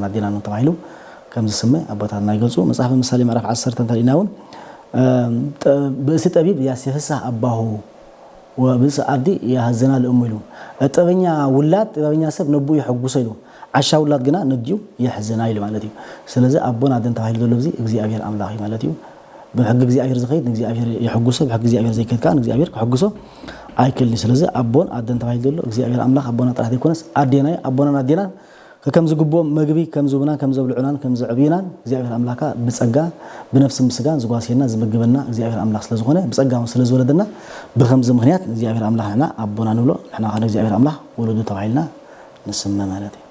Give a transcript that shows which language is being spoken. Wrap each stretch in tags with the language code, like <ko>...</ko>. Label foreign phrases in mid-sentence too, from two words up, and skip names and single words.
<ti>አዴናን ነው ተባሂሉ ከም ዝስመ አቦታትና ይገልጹ መጽሐፈ ምሳሌ ምዕራፍ 10 ተንታሊናውን</ti> <gez>ብእሲ ጠቢብ ያስፈሳህ አባሁ ወብእሲ አዲ ያሐዘና ለእሙ</gez> <ti>ኢሉ ጠበኛ ውላድ ጠበኛ ሰብ ነቡ ይሕጉሶ ኢሉ ዓሻ ውላድ ግና ነዲዩ ይሕዘና ኢሉ ማለት እዩ ስለዚህ አቦና አደን ተባሂሉ ዘሎ እዚ እግዚአብሔር አምላኽ ማለት እዩ ብሕጊ እግዚአብሔር ዝኸይድ እግዚአብሔር ይሕጉሶ ብሕጊ እግዚአብሔር ዘይከድካ እግዚአብሔር ክሕጉሶ አይክልኒ ስለዚህ አቦን አደን ተባሂሉ ዘሎ እግዚአብሔር አምላኽ አቦና ጥራት ይኮነስ አዴናይ አቦናን አዴናን ከም ዝግቦም መግቢ ከም ዝቡና ከም ዘብልዑናን ከም ዘዕብይናን እግዚአብሔር አምላካ ብጸጋ ብነፍስ ምስጋን ዝጓሲና ዝመግበና እግዚአብሔር አምላኽ ስለዝኾነ ብጸጋው ስለዝወለደና ብከምዚ ምክንያት እግዚአብሔር አምላኽና አቦና ንብሎ ንሕና ኸ እግዚአብሔር አምላኽ ወለዱ ተባሂልና ንስመ ማለት እዩ</ti>